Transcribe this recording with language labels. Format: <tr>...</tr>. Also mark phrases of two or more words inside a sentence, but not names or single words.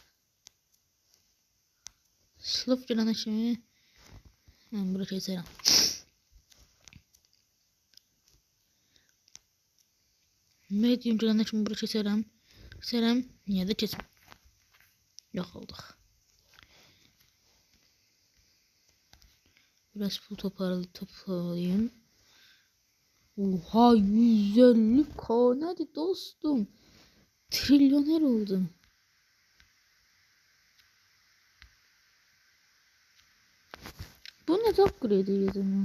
<az>Slop gələnə kimi mən bura keçərəm. Medium gələnə kimi bura keçərəm. Niyə də keçəm? Yox olduk.</az> <tr>Biraz pul toparlayayım. Oha 150K nedir dostum? Trilyoner oldum. Bu ne upgrade edeceğim?</tr>